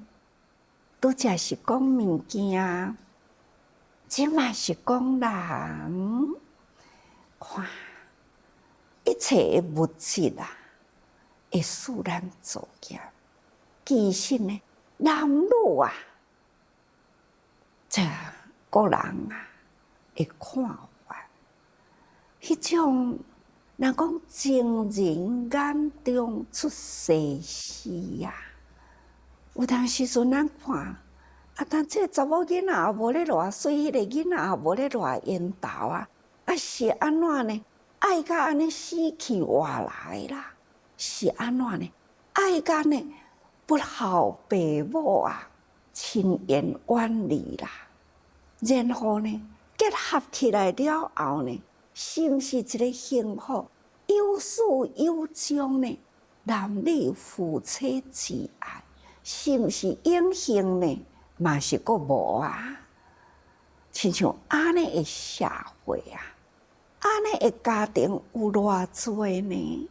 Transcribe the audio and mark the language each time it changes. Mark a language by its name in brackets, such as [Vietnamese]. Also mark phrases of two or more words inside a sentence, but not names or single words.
[Min Nan Chinese] 拄则是讲物件，即嘛是讲人。看一切的物质会使咱作业。其实呢，男女这个人会看法，迄种若讲情人眼中出西施有当时阵咱看但这查某囡仔也无咧偌水，迄个囡仔也无咧偌缘投是安怎呢？爱甲安尼死去活来啦，是安怎呢？爱甲呢不孝爸母亲缘远离啦，然后呢结合起来了后呢，是毋是一个幸福有始有终呢？男女夫妻之爱，是毋是永恒呢？嘛是阁无亲像安尼的社会安尼的家庭有偌济呢？